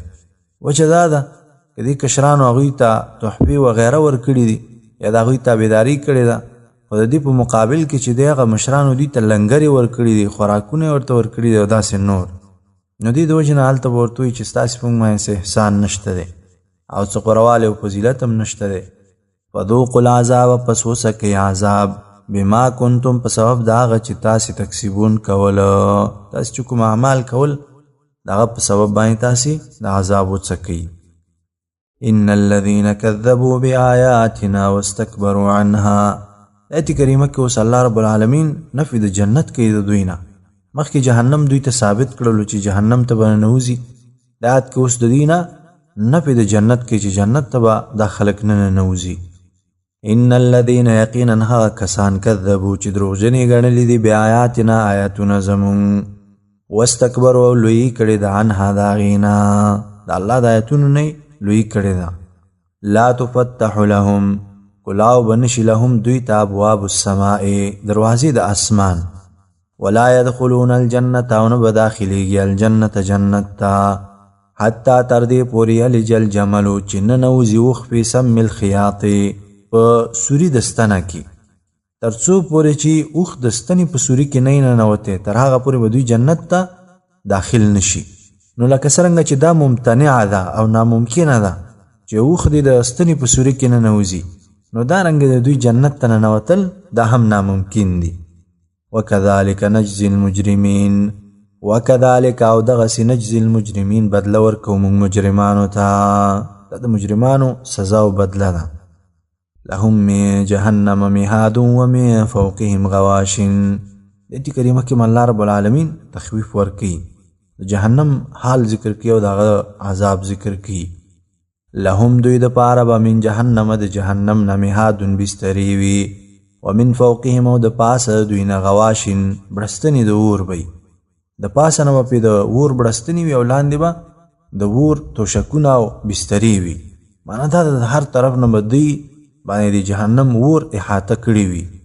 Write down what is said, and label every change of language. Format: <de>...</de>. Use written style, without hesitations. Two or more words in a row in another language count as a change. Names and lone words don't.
<ps>وجه دا ده که دې کشرانو هغوی ته تحفې وغیره ورکړي دي یا د هغوی تابعداري کړې ده، خو د دې په مقابل کې چې دی هغه مشرانو دوی ته لنګرې ورکړي دي، خوراکونه یې ورته ورکړي دي او داسې نور، نو دې د وجې نه هلته به ورته وایي چې ستاسې په موږ باندې څه احسان نشته دی او څه غوروالی او فضیلت هم نشته دی.</ps> <ar>فذوقوا العذاب،</ar> <ps>پس وڅکئ عذاب،</ps> <ar>بما کنتم،</ar> <ps>په سبب د هغه چې تاسې تکسبون کوله، تاسې چې کوم اعمال کول د هغه په سبب باندې تاسې د عذاب وڅکئ.</ps> <ar>ان الذين كذبوا بآياتنا واستكبروا عنها،</ar> <ps>آیت کریمه کې اوس</ps> <ar>الله رب العالمین</ar> <ps>نفي د جنت کوي د دوی نه، مخکې جهنم دوی ته ثابت کړلو چې جهنم ته به ننوځي، د آیت کې اوس د دوی نه نفي د جنت کوي چې جنت ته به دا خلک نه ننوځي.</ps> <ar>ان الذين</ar> <ps>یقینا هغه کسان کذبوا چې دروغجنې ګڼلي دي بآیاتنا آیاتونه زمونږ، واستکبروا او لوی کړي د عنها د هغې نه، د الله د آیتونو نه لوی کړي ده.</ps> <ar>لا تفتح لهم،</ar> <ps>کلاو بنشي لهم دوی ته</ps> <ar>ابواب السماء،</ar> <ps>دروازې د اسمان،</ps> <ar>ولا يدخلون الجنة،</ar> <ps>او نه به داخلېږي الجنة جنت ته، حتی تر دې پورې</ps> <ar>یلج الجمل</ar> <ps>چې ننوځي اوښ</ps> <ar>فی سم الخیاط،</ar> <ps>په سوري د ستنه کې، تر څو پورې چې اوښ د ستنې په سوري کې نه ننوتی، تر هغه پورې به دوی جنت ته داخل نشي. نو لکه څرنګه چې دا ممتنعه ده او ناممکنه ده چې اوښ دې د ستنې په سوري کې ننوځي، نو دارنګه د دوی جنت ته ننوتل دا هم ناممکن دي.</ps> <ar>وکذالک نجزی المجرمین،</ar> <ps>وکذالک او دغسې</ps> <ar>نجزی المجرمین،</ar> <ps>بدله ورکوو موږ مجرمانو ته، دا د مجرمانو سزا او بدله ده.</ps> <ar>لهم من جهنم مهاد ومن فوقهم غواش،</ar> <ps>دې کریمه کې</ps> <ar>الله رب العالمین</ar> <ps>تخویف ورکوي، د جهنم حال ذکر کوي او دغه عذاب ذکر کوي. لهم دوی د پاره به</ps> <ar>من جهنم،</ar> <ps>د جهنم نه مهاد بسترې وي،</ps> <ar>ومن فوقهم</ar> <ps>او د پاسه دوی نه غواشن بړستنې د اور وي، د پاسه نه به پې د اور بړستنې وي او لاندې به د اور توشکونه او بسترې وي، معنا دا د هر طرف نه به دوی باندې د جهنم اور احاطه کړي وي.</ps>